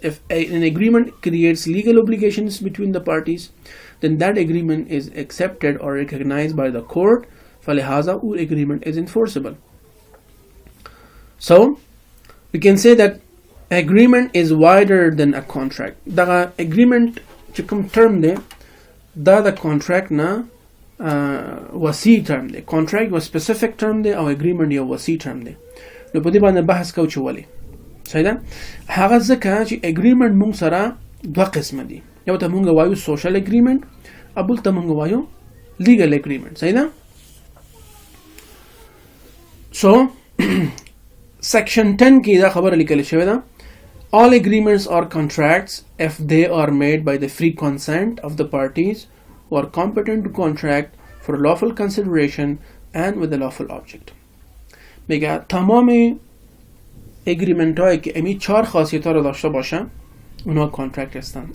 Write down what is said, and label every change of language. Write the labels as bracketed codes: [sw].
[en] If an agreement creates legal obligations between the parties, then that agreement is accepted or recognized by the court. [fa] فلهذا [hi] वो [en] agreement is enforceable. So we can say that agreement is wider than a contract. [ps] The agreement چې کوم term دی دا د contract نه وسیع term دی. contract یو specific term دی او agreement یو وسیع term دی. نو په دې باندې بحث کوو چې ولې صحیح ده. هغه ځکه چې agreement مونږ سره دوه قسمه دي. یو ته مونږ وایو social agreement او بل ته مونږ وایو legal agreement. صحیح ده. So section 10 کې دا خبره لیکل شوې ده. [en] All agreements or contracts if they are made by the free consent of the parties who are competent to contract for lawful consideration and with a lawful object. [fa] میگه تمام agreement هایی که امی 4 خاصیت ها رو داشته باشه اونا contract هستن.